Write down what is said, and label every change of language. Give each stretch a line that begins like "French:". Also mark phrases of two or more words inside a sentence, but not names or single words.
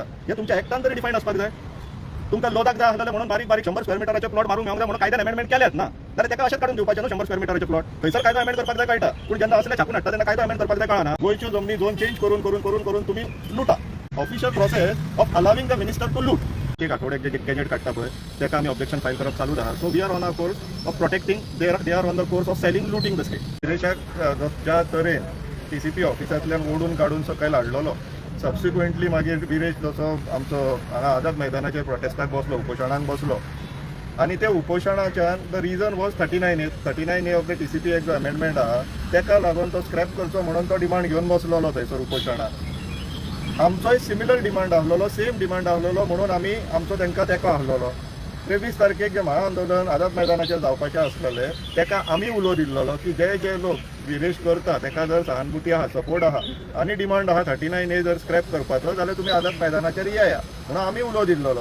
Konkani: हे तुमच्या एकटान तरी डिफायन आसपाक जाय. तुमकां लोदाक जाय आसलेले म्हणून बारीक बारीक 100 स्क्वेअर मिटराचे प्लॉट मारूंक मेळूंक जाय म्हणून कायद्यान अमेंडमेंट केल्यात ना. जाल्यार तेका अशें काडून दिवपाचें न्हू 100 स्क्वेअर मिटराचे प्लॉट. थंयसर कायदो अमेंड करपाक जाय कळटा. पूण जेन्ना असले छापून हाडटा तेन्ना कायदो अमेंड करपाक जाय कळना. गोंयच्यो जमनी
English: zone change
Konkani: करून करून करून करून तुम्ही लुटा.
English: official process of allowing the minister to loot.
Konkani: एक आठवड्याक जे गॅजेट काडटा पळय तेका आमी
English: objection file
Konkani: करप चालू आहा.
English: so we are on a course of protecting they are on the course of selling looting the state.
Konkani: विदेशाक ज्या तरेन TCP ऑफिसांतल्यान ओडून काडून सकयल हाडलेलो सबसिक्वेंटली मागीर विरेश जसो आमचो हांगा आझाद मैदानाचेर प्रोटेस्टाक बसलो, उपोशणाक बसलो आनी ते उपोशणाच्यान
English: the reason was 39A of the TCP act
Konkani: जो अमेंडमेंट आहा तेका लागून तो स्क्रॅप करचो म्हणून तो डिमांड घेवन बसलेलो थंयसर उपोशणाक. आमचोय
English: similar demand
Konkani: आसलेलो,
English: same demand
Konkani: आसलेलो म्हणून आमी आमचो तांकां तेंको आसलेलो. 23 तारखेक जे महाआंदोलन आझाद मैदानाचेर जावपाचें आसलेलें तेका आमी उलो दिल्लो की जे लोक विरेश करता तेका जर सहानुभूती आहा, सपोर्ट आहा आनी डिमांड आहा 39A जर स्क्रॅप करपाचो जाल्यार तुमी आझाद मैदानाचेर येया म्हणून आमी उलो दिल्लो.